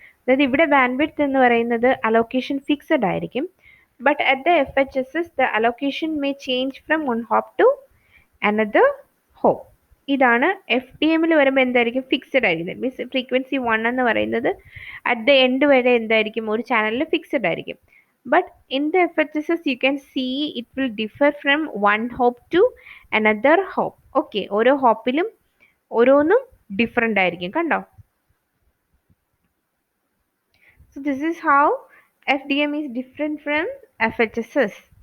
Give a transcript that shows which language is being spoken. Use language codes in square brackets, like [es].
[ml] അതായത് ഇവിടെ ബാൻഡ്വിഡ്ത്ത് എന്ന് പറയുന്നത് അലോക്കേഷൻ ഫിക്സഡ് ആയിരിക്കും. [en] But at the FHSS the allocation may change from one hop to another hop. [ml] ഇതാണ് FDMൽ വരുമ്പോൾ എന്തായിരിക്കും? ഫിക്സഡ് ആയിരിക്കും. മീൻസ് ഫ്രീക്വൻസി 1 എന്ന് പറയുന്നത് [en] at the end [ml] വരെ എന്തായിരിക്കും? ഒരു ചാനലിൽ ഫിക്സഡ് ആയിരിക്കും. [en] But in the FHSS you can see it will differ from one hop to another hop. [ml] Okay, ഓരോ ഹോപ്പിലും ഓരോന്നും ഡിഫറെൻ്റ് ആയിരിക്കും, കണ്ടോ? [en] So this is how FDM is different from FHSS.